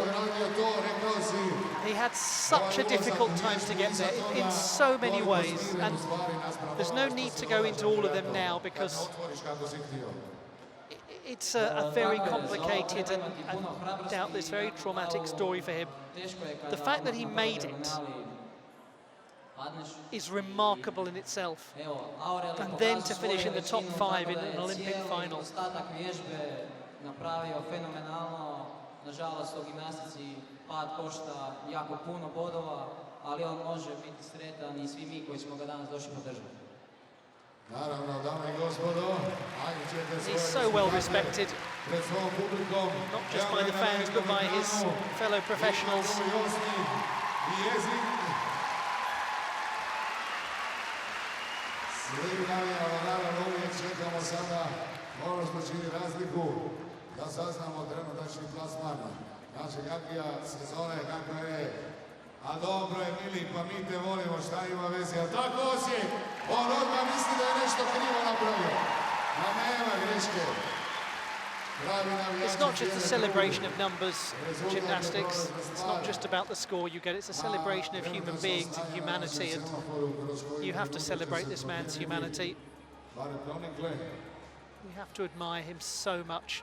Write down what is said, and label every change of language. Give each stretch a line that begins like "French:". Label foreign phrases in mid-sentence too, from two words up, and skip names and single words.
English: He had such a difficult time to get there in so many ways, and there's no need to go into all of them now because it's a very complicated and doubtless very traumatic story for him. The fact that he made it is remarkable in itself. And then to finish in the top 5 in an Olympic final.
Croatian: Napravio fenomenalno, nažalost u gimnastici pad košta jako puno bodova, ali on može biti sretan i svi mi koji smo ga danas došli podržati. Naravno, dame I gospodo,
English: He's so well respected
Croatian: pred svojom publikom.
English: Not just by the fans, but by his fellow professionals.
Croatian: Naravno, uvijek čekamo sada ono što čini razliku da saznamo trenutačni plasman našeg Akija sezone, kako je. A dobro je, mili, pa mi te volimo, šta ima veze, a tako Osijek, on odmah misli da je nešto krivo napravio. A nema greške.
English: It's not just a celebration of numbers, gymnastics. It's not just about the score you get. It's a celebration of human beings and humanity, and you have to celebrate this man's humanity. We have to admire him so much.